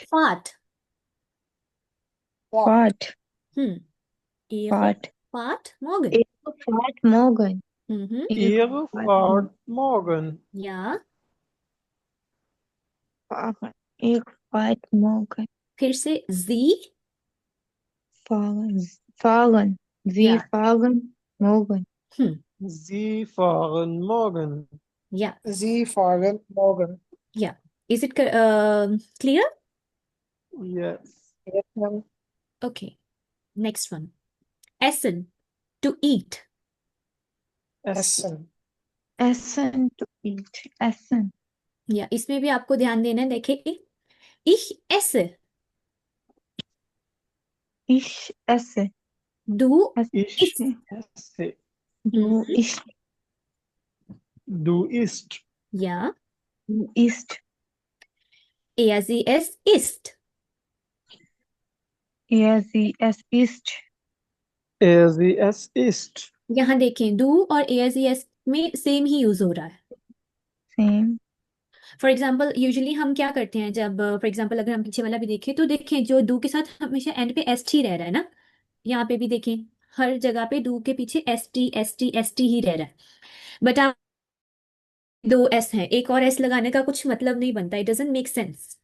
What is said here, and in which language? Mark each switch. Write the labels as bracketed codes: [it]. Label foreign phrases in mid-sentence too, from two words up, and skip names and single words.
[de] Fahrt, Fahrt, Ihre Fahrt, Fahrt morgen। ihre Fahrt morgen, Ihre Fahrt morgen. [hi] या [de] fahren, ihre Fahrt morgen, [hi] फिर से Sie, [de] fahren, sie Ja. fahren morgen, Sie fahren morgen. [hi] या [de] sie fahren morgen [en] या is it clear? Yes. yes ma'am Okay, next one. Essen, to eat। [de] Essen. essen, [en] to eat, [de] essen, [hi] या इसमें भी आपको ध्यान देना है, देखिए [de] ich esse, ich esse, du Ich isst, esse. du isst, Du isst. ja du isst, er sie es isst। er sie es isst, Er sie es isst. [hi] यहाँ देखें do और [de] er sie es [hi] में सेम ही यूज हो रहा है। [en] same, for example [hi] यूजुअली हम क्या करते हैं, जब [en] for example [hi] अगर हम पीछे वाला भी देखें, तो देखें जो डू के साथ हमेशा एंड पे एस टी रह रहा है ना, यहाँ पे भी देखें हर जगह पे डू के पीछे एस टी ही रह रहा है। बट आप दो एस हैं, एक और एस लगाने का कुछ मतलब नहीं बनता, [en] it doesn't make sense.